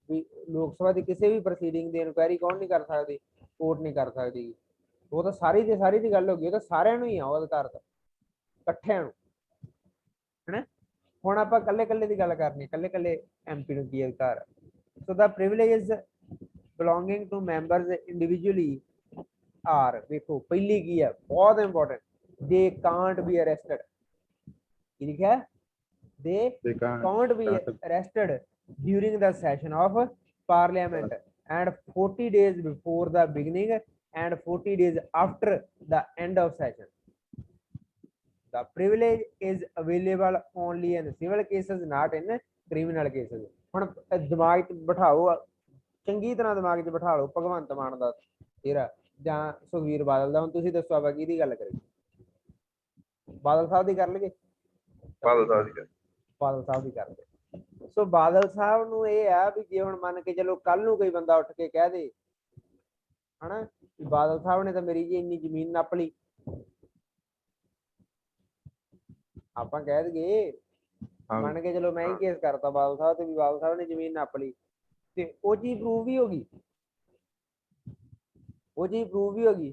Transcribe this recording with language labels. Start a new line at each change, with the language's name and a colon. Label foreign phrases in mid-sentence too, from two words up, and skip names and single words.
Punjabi: ਵੀ ਲੋਕ ਸਭਾ ਦੀ ਕਿਸੇ ਵੀ ਪ੍ਰੋਸੀਡਿੰਗ ਦੀ ਇਨਕੁਆਇਰੀ ਕੌਣ ਨਹੀਂ ਕਰ ਸਕਦੀ? ਕੋਰਟ ਨਹੀਂ ਕਰ ਸਕਦੀ। ਉਹ ਤਾਂ ਸਾਰੀ ਦੀ ਗੱਲ ਹੋ ਗਈ, ਉਹ ਤਾਂ ਸਾਰਿਆਂ ਨੂੰ ਹੀ ਆ ਉਹ ਅਧਿਕਾਰ ਤਾਂ, ਇਕੱਠਿਆਂ ਨੂੰ, ਹਨਾ। ਹੁਣ ਆਪਾਂ ਇਕੱਲੇ ਇਕੱਲੇ ਦੀ ਗੱਲ ਕਰਨੀ, ਇਕੱਲੇ ਇਕੱਲੇ ਐਮਪੀ ਨੂੰ ਕੀ ਅਧਿਕਾਰ?
English: so the privileges belonging to members individually are,
Punjabi: ਦੇਖੋ ਪਹਿਲੀ ਕੀ ਹੈ, ਬਹੁਤ ਇੰਪੋਰਟੈਂਟ,
English: they can't be arrested।
Punjabi: ਕੀ ਲਿਖਿਆ?
English: they can't be arrested during the session of parliament and 40 days before the beginning and 40 days after the end of session। The privilege is available only in civil cases, not in criminal cases।
Punjabi: ਹੁਣ ਦਿਮਾਗ 'ਚ ਬਿਠਾਓ, ਚੰਗੀ ਤਰ੍ਹਾਂ ਦਿਮਾਗ 'ਚ ਬਿਠਾ ਲਓ ਭਗਵੰਤ ਮਾਨ ਦਾ ਤੇਰਾ ਜਾਂ ਸੁਖਬੀਰ ਬਾਦਲ ਦਾ। ਹੁਣ ਤੁਸੀਂ ਦੱਸੋ ਆਪਾਂ ਕਿਹਦੀ ਗੱਲ ਕਰੀਏ? ਬਾਦਲ ਸਾਹਿਬ ਦੀ ਕਰ ਲਈਏ? ਬਾਦਲ ਸਾਹਿਬ ਦੀ ਗੱਲ। ਬਾਦਲ ਸਾਹਿਬ ਦੀ ਕਰਦੇ। ਸੋ ਬਾਦਲ ਸਾਹਿਬ ਨੂੰ ਇਹ ਆ ਵੀ ਜੇ ਹੁਣ ਮੰਨ ਕੇ ਚਲੋ ਕੱਲ ਨੂੰ ਕੋਈ ਬੰਦਾ ਉੱਠ ਕੇ ਕਹਿ ਦੇ, ਹਨਾ, ਵੀ ਬਾਦਲ ਸਾਹਿਬ ਨੇ ਤਾਂ ਮੇਰੀ ਜੀ ਇੰਨੀ ਜ਼ਮੀਨ ਨੱਪ ਲਈ, ਆਪਾਂ ਕਹਿ ਦਈਏ, ਮੰਨ ਕੇ ਚਲੋ ਮੈਂ ਹੀ ਕੇਸ ਕਰਤਾ ਬਾਦਲ ਸਾਹਿਬ ਤੇ ਵੀ ਬਾਦਲ ਸਾਹਿਬ ਨੇ ਜ਼ਮੀਨ ਨੱਪ ਲਈ, ਤੇ ਉਹ ਚੀਜ਼ ਪ੍ਰੂਵ ਵੀ ਹੋ ਗਈ, ਉਹ ਚੀਜ਼ ਪ੍ਰੂਵ ਵੀ ਹੋ ਗਈ।